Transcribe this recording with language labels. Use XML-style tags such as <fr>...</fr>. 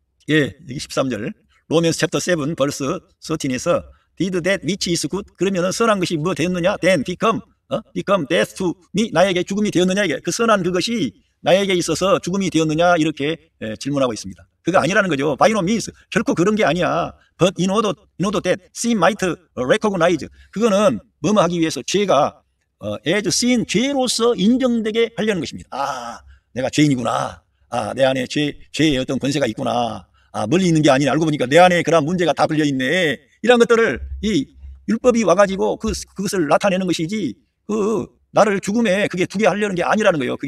<ko>예, 여기 13절 로맨스 챕터 7 벌스 13에서</ko> <en>did that which is good.</en> <ko>그러면은 선한 것이 뭐 되었느냐?</ko> <en>then become death to me.</en> <ko>나에게 죽음이 되었느냐? 이게 그 선한 그것이 나에게 있어서 죽음이 되었느냐? 이렇게 질문하고 있습니다. 그거 아니라는 거죠.</ko> <en>by no means.</en> <ko>결코 그런 게 아니야.</ko> <en>but in order that sin might recognize.</en> <ko>그거는 뭐뭐 하기 위해서 죄가</ko> <en>as sin,</en> <ko>죄로서 인정되게 하려는 것입니다. 아, 내가 죄인이구나. 아, 내 안에 죄의 어떤 권세가 있구나. 아, 멀리 있는 게 아니라 알고 보니까 내 안에 그런 문제가 다 불려 있네. 이런 것들을 이 율법이 와가지고 그것을 나타내는 것이지, 나를 죽음에 그게 두게 하려는 게 아니라는 거예요.</ko>